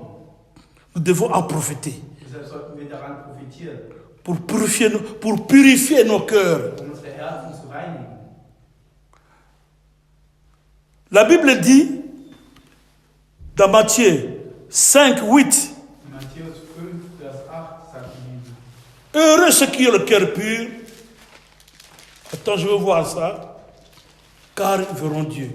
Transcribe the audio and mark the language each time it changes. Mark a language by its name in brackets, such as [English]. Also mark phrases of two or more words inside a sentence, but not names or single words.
[French] Nous devons en profiter [German] Deshalb sollten wir daran profitieren, [French] pour purifier nos cœurs. [German] um unsere Herzen zu reinigen. [French] La Bible dit dans Matthieu 5, 8, [German] In Matthäus 5, Vers 8 sagt die Bibel: [French] heureux ceux qui ont le cœur pur. Attends, je veux voir ça. Car ils verront Dieu.